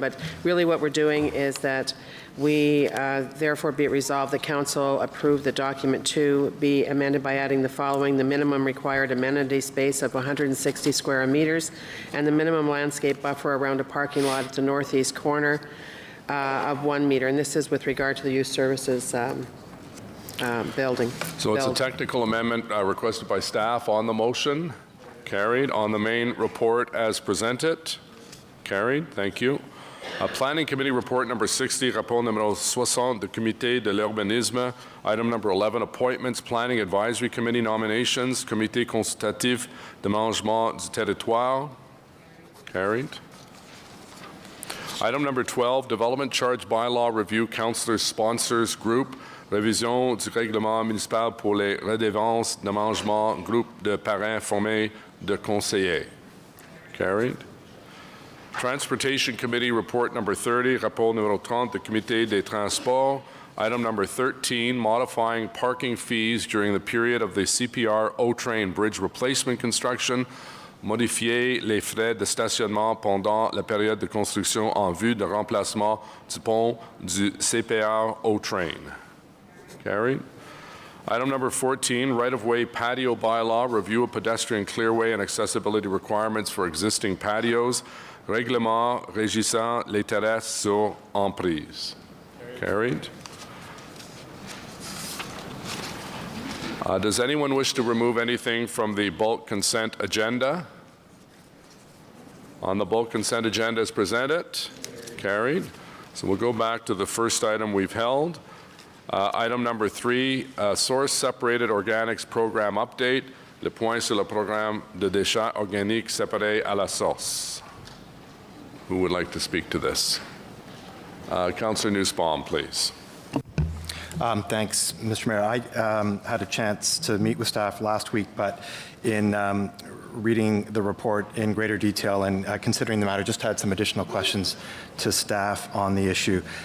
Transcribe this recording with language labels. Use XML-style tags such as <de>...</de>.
<en>But really, what we're doing is that we therefore be it resolved the council approve the document 2 be amended by adding the following: the minimum required amenity space of 160 square meters, and the minimum landscape buffer around a parking lot at the northeast corner of 1 meter. And this is with regard to the youth services building. So it's a technical amendment requested by staff on the motion. Carried. On the main report as presented. Carried. Thank you. Planning Committee Report number 60,</en> <fr>rapport numéro 60 du Comité de l'Urbanisme.</fr> <en>Item number 11, Appointments, Planning Advisory Committee Nominations,</en> <fr>Comité consultatif d'aménagement du territoire.</fr> <en>Carried. Item number 12, Development Charge Bylaw Review Councillors Sponsors Group.</en> <fr>Révision du règlement municipal pour les redevances d'aménagement, groupe de parrains formés de conseillers.</fr> <en>Carried. Transportation Committee Report number 30,</en> <fr>rapport numéro 30 du Comité des Transports.</fr> <en>Item number 13, modifying parking fees during the period of the CPR O-Train Bridge Replacement Construction.</en> <fr>Modifier les frais de stationnement pendant la période de construction en vue de remplacement du pont du CPR O-Train.</fr> <en>Carried. Item number 14, right-of-way patio bylaw, review of pedestrian clearway and accessibility requirements for existing patios.</en> <fr>Règlement régissant les terrasses sur emprise.</fr> <en>Carried. Does anyone wish to remove anything from the bulk consent agenda? On the bulk consent agenda as presented? Carried. So we'll go back to the first item we've held. Item number 3, Source Separated Organics Program Update.</en> <fr>Le point sur le programme de déchets organiques séparés à la source.</fr> <en>Who would like to speak to this? Councillor Nussbaum, please. Thanks, Mr. Mayor. I had a chance to meet with staff last week, but in reading the report in greater detail and considering the matter, just had some additional questions to staff on the issue.</en>